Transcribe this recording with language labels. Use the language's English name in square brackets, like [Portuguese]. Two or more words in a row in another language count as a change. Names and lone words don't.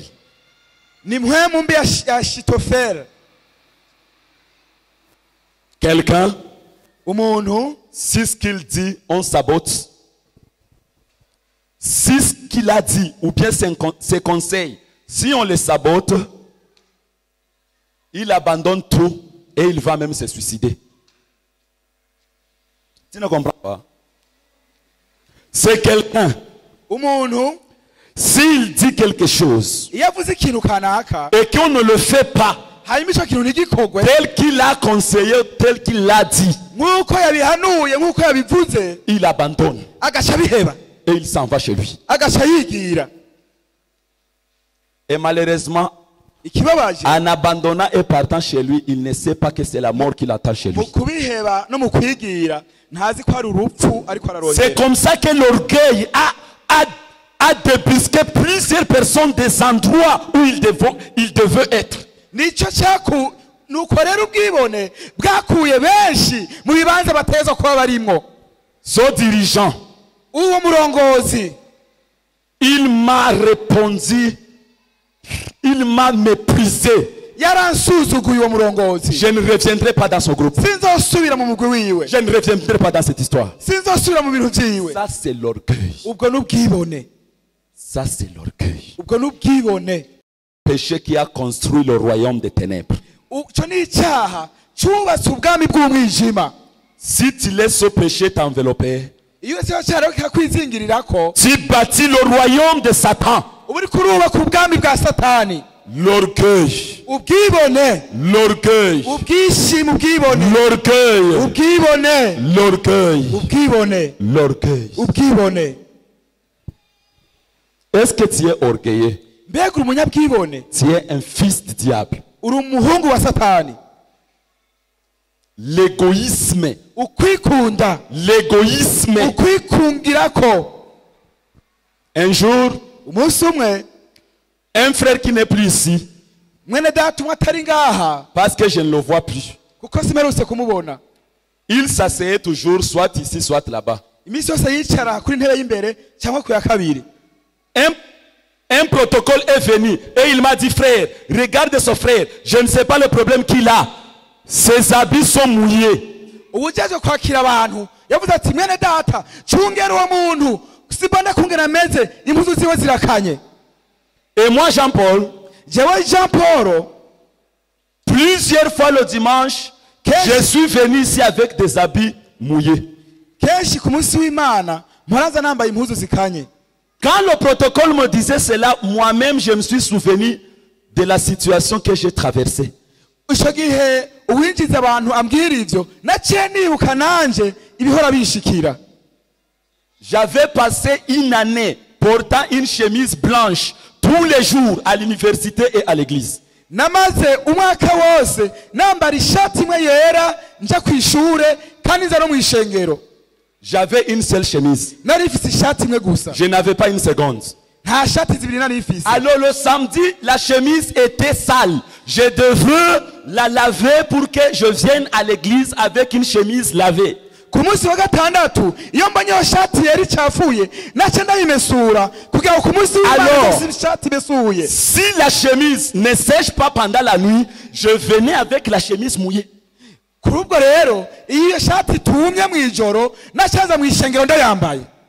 [Rundi] ni mpwemu mbi ya shitoferi. [French] Quelqu'un, [Rundi] umuntu [French] si ce qu'il dit, on sabote. Si ce qu'il a dit, ou bien ses conseils, si on les sabote, il abandonne tout et il va même se suicider. Tu ne comprends pas? C'est quelqu'un, [Rundi] umuntu [French] s'il dit quelque chose [Rundi] iyo avuze ikintu kanaka [French] et qu'on ne le fait pas [Rundi] hanyuma icyo kintu ntigikogwe [French] tel qu'il a conseillé, tel qu'il l'a dit, [Rundi] nk'uko yabihanuye nk'uko yabivuze, [French] il abandonne [Rundi] agaca abiheba [French] et il s'en va chez lui. [Rundi] agaca yigira. [French] Et malheureusement, [Rundi] ikibabaje [French] en abandonnant et partant chez lui, il ne sait pas que c'est la mort qui l'attend chez [Rundi] mu [French] lui. [Rundi] kubiheba no mu kwigira ntazi ko hari urupfu ariko [French] C'est [Rundi] ararongera. [French] comme ça que l'orgueil a débusqué plusieurs personnes des endroits où il devait être. [Rundi] nicyo cyaku nuko rero ubwibone bwakuye benshi mu bibanza bateza kuba barimo. [French] Son dirigeant, [Rundi] uwo murongozi [French] il m'a répondu, il m'a méprisé. [Rundi] yaransuzuguye uwo murongozi. [French] Je ne reviendrai pas dans son groupe. [Rundi] sinzosubira mu mugwi wiwe. [French] Je ne reviendrai pas dans cette histoire. [Rundi] sinzosubira mu bintu byiwe. [French] Ça, c'est l'orgueil. [Rundi] ubwo n'ubwibone. [French] Ça, c'est l'orgueil. [Rundi] ubwo n'ubwibone. [French] Péché qui a construit le royaume des ténèbres. [Rundi] icyo ni icyaha cyubatse ubwami bw'umwijima. [French] Si tu laisses ce péché t'envelopper, [Rundi] iyo cyo cyaha rero kikakwizingiririra ko [French] tu bâtis le royaume de Satan. [Rundi] uba uri kurubaka ubwami bwa satani. [French] L'orgueil. [Rundi] ubwibone. [French] L'orgueil. [Rundi] ubwishimo. ubwibone. [French] L'orgueil. [Rundi] ubwibone. [French] L'orgueil. [Rundi] ubwibone. [French] L'orgueil. [Rundi] ubwibone. [French] Est-ce que tu es orgueilleux? [Rundi] mbega uri umunyabwibone. [French] Tu es un fils du diable. [Rundi] uri umuhungu wa satani. [French] L'égoïsme. [Rundi] ukwikunda. [French] L'égoïsme. [Rundi] ukwikungira ko. [French] Un jour, [Rundi] umunsi umwe [French] un frère qui n'est plus ici, [Rundi] mwene data umwe atari ngaha [French] parce que je ne le vois plus, [Rundi] kuko simerutse kumubona, [French] il s'asseyait toujours soit ici, soit là-bas. [Rundi] iminsi yose yicara kuri intebe y'imbere cyangwa ku ya kabiri. [French] Un protocole est venu et il m'a dit, frère, regarde ce frère, je ne sais pas le problème qu'il a. Ses habits sont mouillés. [Rundi] ubujyaje kwakira abantu yavuze ati mwene data cungera uwo muntu sibona kungena ameze, impuzu ziwe zirakanye. [French] Et moi, Jean-Paul, [Rundi] jewe Jean Paul [French] plusieurs fois le dimanche, je suis venu ici avec des habits mouillés. [Rundi] kenshi ku munsi w'Imana mporaza nambaye impuzu zikanye. [French] Quand le protocole me disait cela, moi-même, je me suis souvenu de la situation que j'ai traversée. [Rundi] icyo gihe uwinjiza abantu ambwira ivyo naciye nibuka nanje ibihora bishikira. [French] J'avais passé une année portant une chemise blanche tous les jours à l'université et à l'église. [Rundi] namaze umwaka wose nambara ishati imwe yera nja ku ishure kandi nza no mu ishengero. [French] J'avais une seule chemise. [Rundi] nari ifise ishati imwe gusa, [French] Je n'avais pas une seconde. [Rundi] nta shati zibiri nari ifise. [French] Alors le samedi, la chemise était sale. Je devais la laver pour que je vienne à l'église avec une chemise lavée. [Rundi] ku munsi wa gatandatu iyo mbonye iyo shati yari icafuye naca ndayimesura kugira ngo ku munsi w'Imana ishati imesuye. [French] Si la chemise ne sèche pas pendant la nuit, je venais avec la chemise mouillée. [Rundi] Kuri ubwo rero iyo shati itumye mu ijoro nacaza mu ishengero ndayambaye